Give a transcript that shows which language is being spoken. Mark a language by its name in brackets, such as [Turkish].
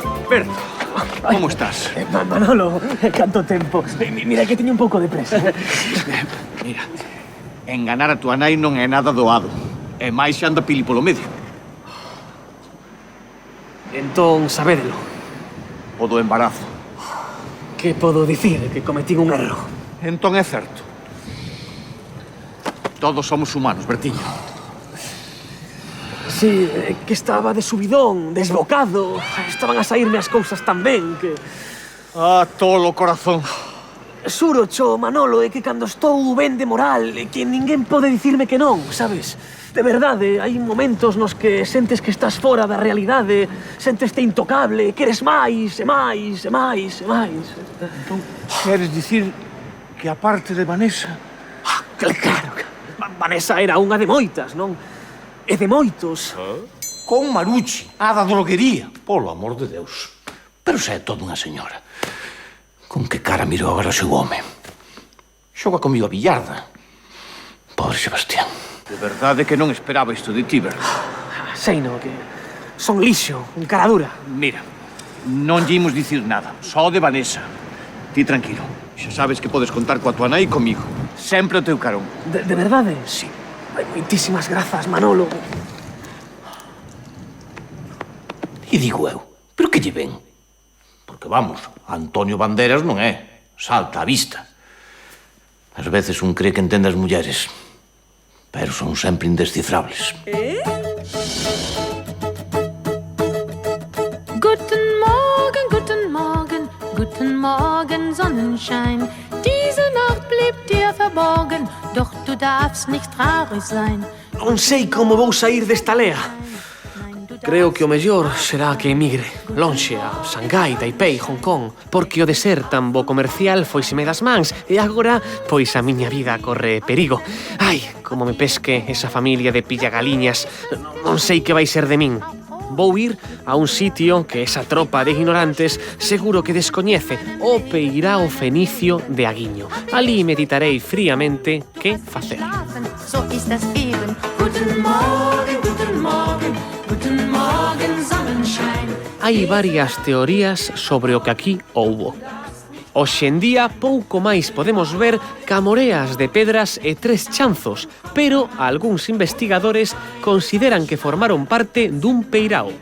[Galician] Berto, como estás? Manolo, canto tempo. Mira que teño un pouco de presa. Mira, enganar a tua nai non é nada doado. E máis xa anda Pili polo medio. Entón, sabédelo. O do embarazo. Que podo dicir? Que cometín un erro. Entón é certo. Todos somos humanos, Bertiño. Sí, que estaba de subidón, desbocado. Estaban a saírme as cousas tan ben que... Ah, tolo corazón. Xuro, cho, Manolo, é que cando estou ben de moral, é que ninguén pode dicirme que non, sabes? De verdade, hai momentos nos que sentes que estás fora da realidade, senteste intocable, queres máis, e máis, e máis, e máis. Entón, queres dicir que a parte de Vanessa... Claro, Vanessa era unha de moitas, non? E de moitos. Con Maruchi, a da droguería. Polo amor de Deus. Pero xa é toda unha señora. Con que cara miro agora o seu home. Xoga comigo a billarda. Pobre Sebastián. De verdade que non esperaba isto de ti, verdade? Sei, no, que son lixo, un cara dura. Mira, non lle imos dicir nada, só de Vanessa. Ti tranquilo, xa sabes que podes contar coa tua nai e comigo. sempre o teu carón. De verdade? Sí. Ai, moitísimas grazas, Manolo. E digo eu, pero que lle ven? Porque vamos, Antonio Banderas non é. Salta á vista. Ás veces un cree que entende as mulleres, pero son sempre indescifrables. [German] Guten Morgen, guten Morgen, guten Morgen, Sonnenschein. Diese Nacht blieb dir verborgen, doch du darfst nicht traurig sein. [Galician] Non sei como vou sair desta lea. Creo que o mellor será que emigre lonxe a Shanghai, Taipei, Hong Kong, porque o de ser tan bo comercial foiseme das mans e agora, pois a miña vida corre perigo. Ai, como me pesque esa familia de pillagaliñas, non sei que vai ser de min. Vou ir a un sitio que esa tropa de ignorantes seguro que descoñece, o Peirao Fenicio de Aguiño. Alí meditarei fríamente que facer. [German] So ist das eben. Guten Morgen, guten Morgen, guten Morgen, Sonnenschein. [Galician] Hai varias teorías sobre o que aquí houbo. Hoxe en día pouco máis podemos ver camoreas de pedras e 3 chanzos, pero algúns investigadores consideran que formaron parte dun peirao.